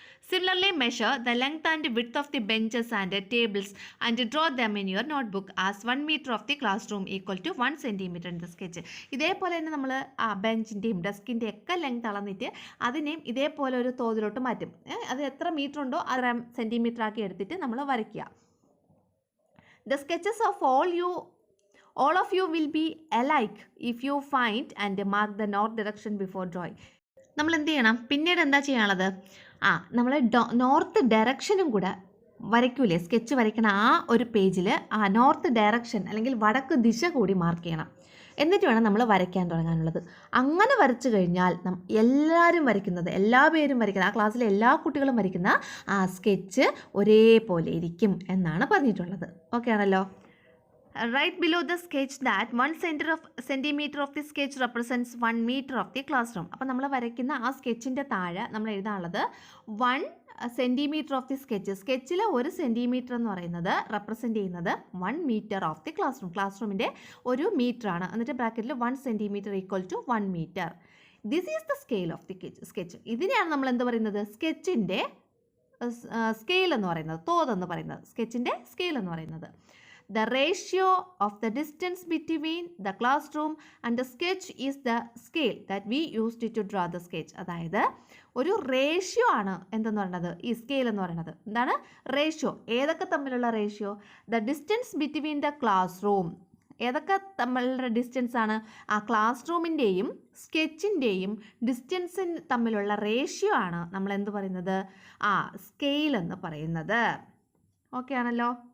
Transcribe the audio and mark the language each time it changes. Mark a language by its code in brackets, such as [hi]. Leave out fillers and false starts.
[en] Similarly measure the length and width of the benches and tables and draw them in your notebook as 1 metre of the class room equal to 1 centimetre in the sketch. [ml] ഇതേപോലെ തന്നെ നമ്മൾ ബെഞ്ചിൻ്റെയും ഡെസ്കിൻ്റെ ഒക്കെ length അളന്നിട്ട് അതിനെയും ഇതേപോലെ ഒരു തോതിലോട്ട് മാറ്റും. അത് എത്ര മീറ്റർ ഉണ്ടോ അത്ര സെൻറ്റിമീറ്റർ ആക്കി എടുത്തിട്ട് നമ്മൾ വരയ്ക്കുക. [en] The sketches of all of you will be alike if you find and mark the north direction before drawing. [ml] നമ്മൾ എന്ത് ചെയ്യണം, പിന്നീട് എന്താ ചെയ്യാനുള്ളത്, നമ്മൾ നോർത്ത് ഡയറക്ഷനും കൂടെ വരയ്ക്കൂലേ, സ്കെച്ച് വരയ്ക്കണ ആ ഒരു പേജിൽ നോർത്ത് ഡയറക്ഷൻ അല്ലെങ്കിൽ വടക്ക് ദിശ കൂടി മാർക്ക് ചെയ്യണം. എന്നിട്ട് വേണം നമ്മൾ വരയ്ക്കാൻ തുടങ്ങാനുള്ളത്. അങ്ങനെ വരച്ചു കഴിഞ്ഞാൽ എല്ലാവരും വരയ്ക്കുന്നത്, എല്ലാ പേരും വരയ്ക്കുന്നത്, ആ ക്ലാസ്സിലെ എല്ലാ കുട്ടികളും വരയ്ക്കുന്ന ആ സ്കെച്ച് ഒരേപോലെ ഇരിക്കും എന്നാണ് പറഞ്ഞിട്ടുള്ളത്. ഓക്കെ ആണല്ലോ. [en] Write below the sketch that 1 centimeter of the sketch represents 1 meter of the classroom. [ml] അപ്പോൾ നമ്മൾ വരയ്ക്കുന്ന ആ സ്കെച്ചിൻ്റെ താഴെ നമ്മൾ എഴുതാനുള്ളത് 1 സെൻറ്റിമീറ്റർ ഓഫ് ദി സ്കെച്ചിൽ 1 സെൻറ്റിമീറ്റർ എന്ന് പറയുന്നത് റെപ്രസെൻറ്റ് ചെയ്യുന്നത് 1 മീറ്റർ ഓഫ് ദി ക്ലാസ് റൂമിൻ്റെ 1 മീറ്റർ ആണ്. എന്നിട്ട് ബ്രാക്കറ്റിൽ [en] 1 centimetre equal to 1 metre. This is the scale of the sketch. [ml] ഇതിനെയാണ് നമ്മൾ എന്ത് പറയുന്നത്, സ്കെച്ചിൻ്റെ സ്കെയിൽ എന്ന് പറയുന്നത്, തോതെന്ന് പറയുന്നത്, സ്കെച്ചിൻ്റെ സ്കെയിൽ എന്ന് പറയുന്നത്. [en] The ratio of the distance between the classroom and the sketch is the scale that we used to draw the sketch. [ml] അതായത് ഒരു റേഷ്യോ ആണ് എന്തെന്ന് പറയുന്നത്, ഈ സ്കെയിൽ എന്ന് പറയുന്നത്. എന്താണ് റേഷ്യോ? ഏതൊക്കെ തമ്മിലുള്ള ratio? [en] The distance between the class room. [ml] ഏതൊക്കെ തമ്മിലുള്ള ഡിസ്റ്റൻസ് ആണ്? ആ ക്ലാസ് റൂമിൻ്റെയും സ്കെച്ചിൻ്റെയും ഡിസ്റ്റൻസ് തമ്മിലുള്ള റേഷ്യോ ആണ് നമ്മൾ എന്ത് പറയുന്നത്, സ്കെയിൽ എന്ന് പറയുന്നത്. ഓക്കെ ആണല്ലോ.